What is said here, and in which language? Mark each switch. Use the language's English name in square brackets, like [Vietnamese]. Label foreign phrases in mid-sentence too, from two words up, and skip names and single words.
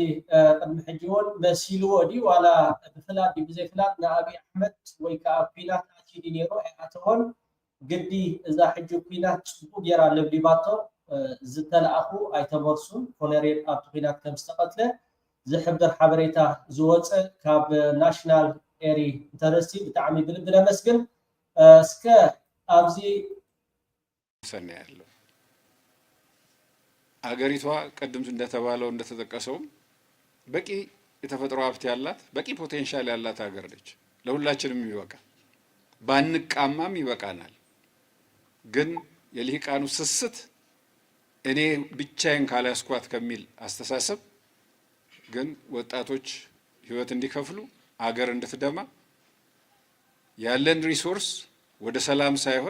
[Tigrinya] ቅድሚ ሕጂ እውን መሲልዎ ድዩ ዋላ ብፍላጥ ድዩ ብዘይፍላጥ ንኣብይ ኣሕመድ ወይ ከዓ ኩናት ኣትሂዱ ነይሩ ኣይኣተዎን ግዲ እዛ ሕጂ ኩናት ፅቡቅ ጌራ ልብሊባቶ ዝተለኣኹ ኣይተመርሱን ኮሎኔል ኣብቲ ኩናት ከም ዝተቐትለ ዝሕብር ሓበሬታ ዝወፀ ካብ ናሽናል ኤሪ ኢንተረስቲ ብጣዕሚ ብልቢ ለመስግን እስከ ኣብዚ [Amharic] ሰነ ያለው አገሪቷ ቀደም እንደተባለው እንደተጠቀሰው በቂ የተፈጥሮ ሀብት ያላት በቂ ፖቴንሻል ያላት ሀገር ነች። ለሁላችንም ይበቃ ባንቃማም ይበቃናል። ግን የልሂቃኑ ስስት እኔ ብቻዬን ካላስኳት ከሚል አስተሳሰብ ግን ወጣቶች ህይወት እንዲከፍሉ አገር እንድትደማ ያለን ሪሶርስ ወደ ሰላም ሳይሆን